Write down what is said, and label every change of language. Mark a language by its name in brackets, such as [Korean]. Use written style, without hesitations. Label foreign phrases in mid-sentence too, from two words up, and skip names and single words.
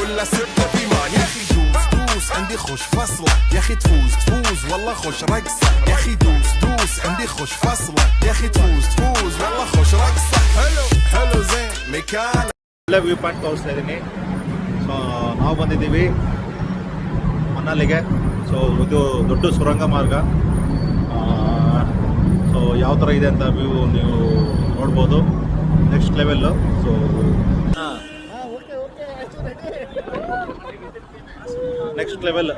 [Arabic] ولا ستة بيمان. يا اخي دوس دوس عندي خوش فصلة، يا اخي تفوز تفوز والله خوش رقصة. يا اخي دوس دوس عندي خوش فصلة، يا اخي تفوز تفوز والله خوش رقصة. حلو حلو زين مكان. [Kannada] ಎಲ್ಲ [English] view point [Kannada] ತೋರಿಸ್ತಾ ಇದ್ದೀನಿ. ಸೊ ನಾವು ಬಂದಿದ್ದೀವಿ ಮನಾಲಿಗೆ. ಸೊ ಇದು ದೊಡ್ಡ ಸುರಂಗ ಮಾರ್ಗ. ಸೊ ಯಾವ ಥರ ಇದೆ ಅಂತ ವ್ಯೂ ನೀವು ನೋಡ್ಬೋದು. [English] next levellu. So next level.